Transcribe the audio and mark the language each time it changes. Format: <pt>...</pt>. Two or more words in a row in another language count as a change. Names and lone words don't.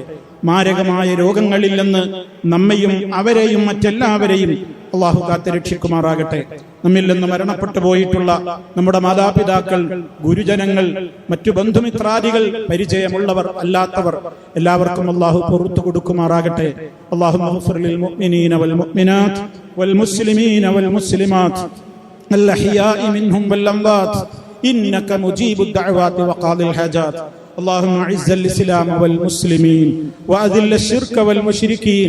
<ml>മാരകമായ രോഗങ്ങളിൽ നിന്ന് നമ്മയും അവരെയും മറ്റെല്ലാവരെയും അള്ളാഹു കാത്തുരക്ഷിക്കുമാറാകട്ടെ. നമ്മിൽ നിന്ന് മരണപ്പെട്ടു പോയിട്ടുള്ള നമ്മുടെ മാതാപിതാക്കൾ, ഗുരുജനങ്ങൾ, മറ്റു ബന്ധുമിത്രാദികൾ, പരിചയമുള്ളവർ അല്ലാത്തവർ എല്ലാവർക്കും അള്ളാഹു പുറത്തു കൊടുക്കുമാറാകട്ടെ.</ml> <ar>اللهم اغفر للمؤمنين والمؤمنات والمسلمين والمسلمات الأحياء منهم والأموات إنك مجيب الدعوات وقاضي الحاجات. اللهم اعز الإسلام والمسلمين وأذل الشرك والمشركين.</ar>